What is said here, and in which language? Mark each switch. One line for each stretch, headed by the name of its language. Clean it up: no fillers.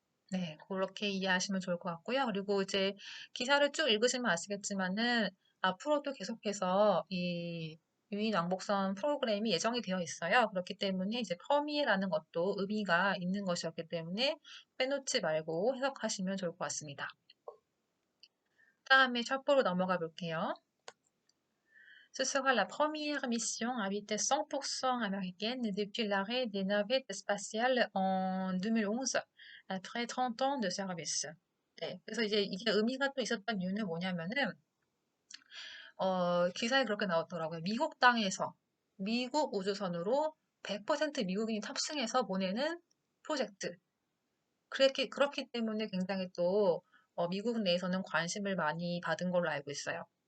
Korean: 네, 그렇게 이해하시면 좋을 것 같고요. 그리고 이제 기사를 쭉 읽으시면 아시겠지만은 앞으로도 계속해서 이 유인 왕복선 프로그램이 예정이 되어 있어요. 그렇기 때문에 이제 퍼미라는 것도 의미가 있는 것이었기 때문에 빼놓지 말고 해석하시면 좋을 것 같습니다. 다음에 첩보로 넘어가 볼게요.
French: Ce sera la première mission à vitesse 100% américaine depuis l'arrêt des navettes spatiales en 2011, après 30 ans de service.
Korean: 네, 그래서 이제 이게 의미가 또 있었던 이유는 뭐냐면은, 기사에 그렇게 나왔더라고요. 미국 땅에서, 미국 우주선으로 100% 미국인이 탑승해서 보내는 프로젝트. 그렇기 때문에 굉장히 또, 미국 내에서는 관심을 많이 받은 걸로 알고 있어요.